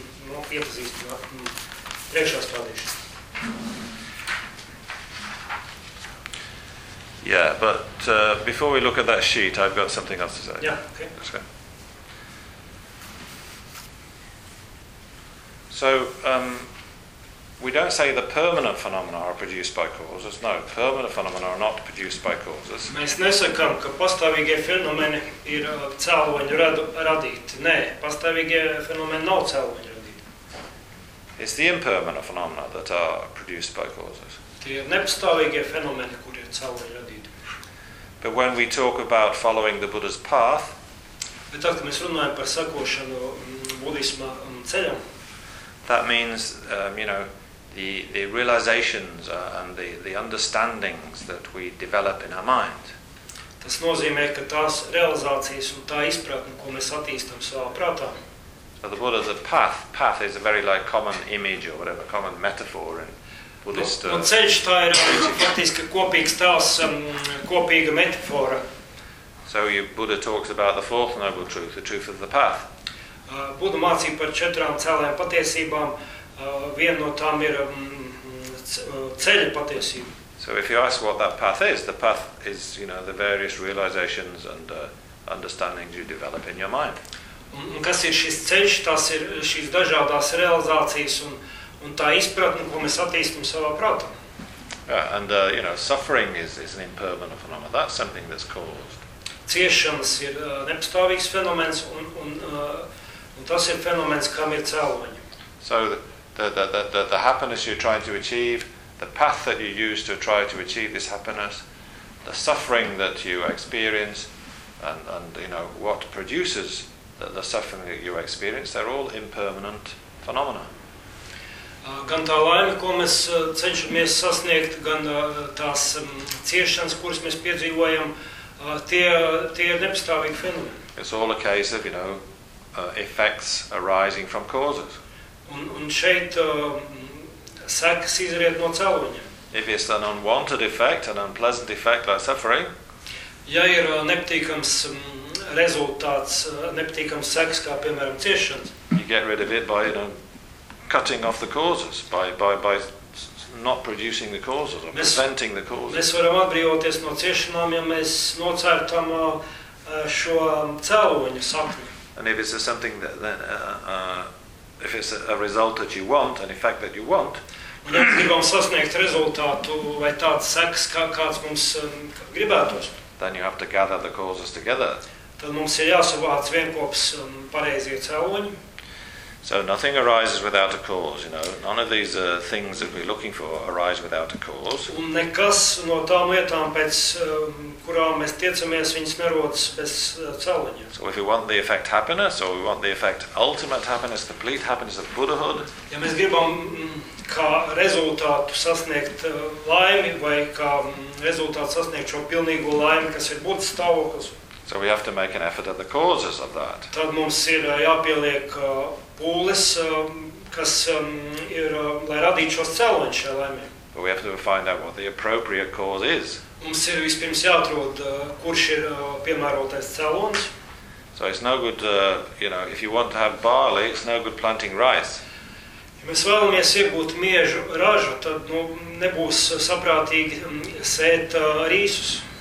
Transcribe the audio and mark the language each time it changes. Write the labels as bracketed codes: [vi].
[lv] No, iepazīstam ar priekšā stādīšanu. [en] Yeah, but before we look at that sheet, I've got something else to say. Yeah, okay. So, we don't say the permanent phenomena are produced by causes. No, permanent phenomena are not produced by causes. [lv] Mēs nesakām, ka pastāvīgie fenomeni ir cēloņu radīti. Nē, pastāvīgie fenomeni nav cēloņu radīti. [en] It's the impermanent phenomena that are produced by causes. [lv] Tie ir nepastāvīgie fenomeni, kuri ir cēloņu radīti. [en] But when we talk about following the Buddha's path, [lv] bet tad, kad mēs runājam par sakošanu budisma ceļam, [en] that means you know, the realizations and the understandings that we develop in our mind. [lv] Tas nozīmē, ka tās realizācijas un tā izpratne, ko mēs attīstam savā prātā. [en] So the Buddha's path is a very like common image or whatever, common metaphor in Buddhist. [lv] Un ceļš tā ir faktiski kopīgs tās kopīga metafora. [en] So Buddha talks about the fourth noble truth, the truth of the path. [lv] Buddha mācīja par četrām cēlēm patiesībām, viena no tām ir ceļa patiesība. [en] So if you ask what that path is, the path is, you know, the various realizations and understandings you develop in your mind. [lv] Un kas ir šis ceļš, tas ir šīs dažādās realizācijas un tā izpratne, ko mēs attīstam savā prātā. [en] You know, suffering is an impermanent phenomenon. That's something that's caused. [lv] Ciešanas ir nepastāvīgs fenomens un tas ir fenomens, kam ir cēloņi. [en] So the happiness you're trying to achieve, the path that you use to try to achieve this happiness, the suffering that you experience, and you know, what produces the suffering that you experience, they're all impermanent phenomena. [lv] Gan tā laime, ko mēs cenšamies sasniegt, gan tās ciešanas, kuras mēs piedzīvojam, tie ir nepastāvīgi fenomeni. [en] It's all a case of, you know, effects arising from causes. [lv] Un šeit sekas izriet no cēloņiem. [en] If it's an unwanted effect, an unpleasant effect like suffering, [lv] ja ir nepatīkams rezultāts, nepatīkams sekas, kā piemēram ciešanas, [en] you get rid of it by, you know, cutting off the causes, by not producing the causes or preventing the causes. [lv] Mēs varam atbrīvoties no ciešanām, ja mēs nocērtam šo cēloņu sakni. [en] And if it's something that then if it's a result that you want, an effect that you want, [lv] un ja mēs gribam sasniegt rezultātu vai tāds sekas, kāds mums gribētos, [en] then you have to gather the causes together. [lv] Tad mums ir jāsavāc vienkops pareizie cēloņi. [en] So nothing arises without a cause, you know. None of these things that we're looking for arise without a cause. [lv] Un nekas no tām lietām, pēc kurām mēs tiecamies, viņas nerodas bez cēloņa. [en] So if we want the effect happiness, or we want the effect ultimate happiness, the complete happiness of Buddhahood, [lv] ja mēs gribam kā rezultātu sasniegt laimi, vai kā rezultātu sasniegt šo pilnīgo laimi, kas ir Buddha stāvoklis, [en] so we have to make an effort at the causes of that. [lv] Tad mums ir jāpieliek pūles, kas ir, lai radītu šos cēloņus šajā laimē. [en] But we have to find out what the appropriate cause is. [lv] Mums ir vispirms jāatrod, kurš ir piemērotais cēloņus. [en] So it's no good, you know, if you want to have barley, it's no good planting rice. [lv] Ja mēs vēlamies iegūt miežu ražu, tad nu, nebūs saprātīgi sēt rīsus.